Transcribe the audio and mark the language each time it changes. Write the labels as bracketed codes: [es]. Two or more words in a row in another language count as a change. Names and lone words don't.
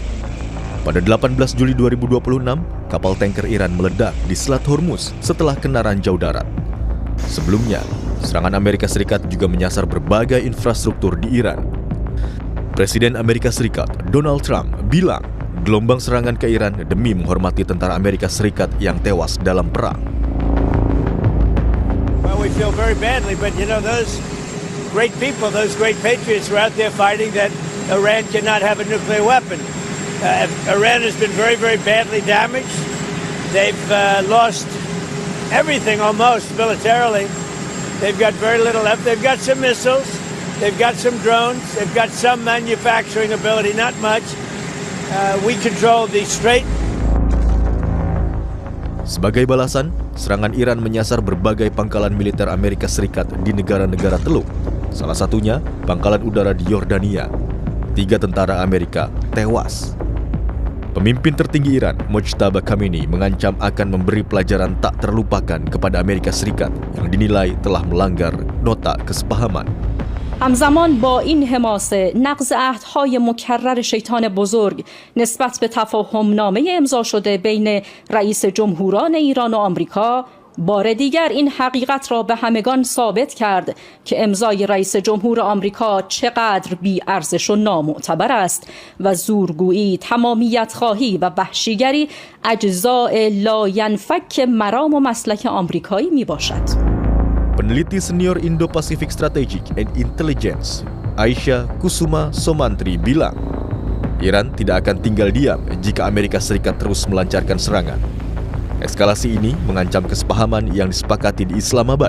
[id] Pada 18 Juli 2026, kapal tanker Iran meledak di Selat Hormuz setelah kena ranjau darat. Sebelumnya, serangan Amerika Serikat juga menyasar berbagai infrastruktur di Iran. Presiden Amerika Serikat, Donald Trump, bilang gelombang serangan ke Iran demi menghormati tentara Amerika Serikat yang tewas dalam perang. [en] Well, we feel very badly, but those great people, those great patriots are out there fighting that Iran cannot have a nuclear weapon. Iran has been very, very badly damaged. They've lost everything almost militarily. They've got very little left. They've got some missiles. They've got some drones. They've got some manufacturing ability, not much. We control the Strait. [id] Sebagai balasan, serangan Iran menyasar berbagai pangkalan militer Amerika Serikat di negara-negara Teluk. Salah satunya, pangkalan udara di Yordania. 3 tentara Amerika tewas. Pemimpin tertinggi Iran, Mojtaba Khamenei, mengancam akan memberi pelajaran tak terlupakan kepada Amerika Serikat yang dinilai telah melanggar nota kesepahaman. [fa] همزمان با این حماسه نقض عهدهای مکرر شیطان بزرگ نسبت به تفاهمنامه امضا شده بین رئیس جمهوران ایران و آمریکا بار دیگر این حقیقت را به همگان ثابت کرد که امضای رئیس جمهور آمریکا چقدر بی‌ارزش و نامعتبر است و زورگویی، تمامیت خواهی و وحشیگری اجزاء لاینفک مرام و مسلک آمریکایی می باشد. [id] Peneliti senior Indo-Pacific Strategic and Intelligence, Aisyah Kusuma Somantri, bilang Iran tidak akan tinggal diam jika Amerika Serikat terus melancarkan serangan. Eskalasi ini mengancam kesepahaman yang disepakati di Islamabad.